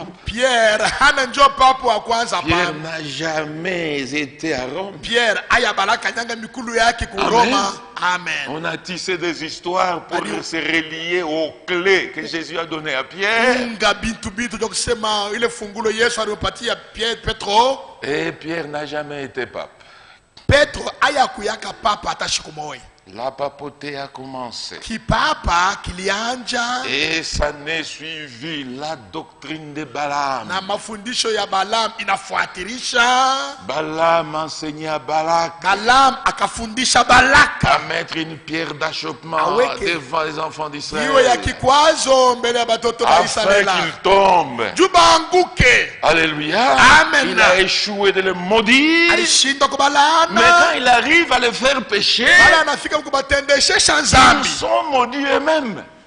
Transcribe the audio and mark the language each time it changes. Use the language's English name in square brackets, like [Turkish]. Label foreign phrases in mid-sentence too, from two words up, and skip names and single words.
[French] Pierre n'a jamais été à Rome. Amen. On a tissé des histoires pour se relier aux clés que Jésus a données à Pierre. Et Pierre n'a jamais été pape. [Swahili] Petro ayakuyaka papa hata siku moja. [French] La papauté a commencé. [Swahili] Kipapa kilianja. [French] Et ça n'est suivi la doctrine de Balaam. [Swahili] Na mafundisho ya Balaam inafuatirisha. [French] Balaam enseignait à Balak. [Swahili] Balaam akafundisha Balak [French] à mettre une pierre d'achoppement devant les enfants d'Israël. Afin qu'ils tombent. Alléluia. Amen. Il a échoué de le maudire. Mais quand il arrive à le faire pécher, ils sont maudits eux-mêmes.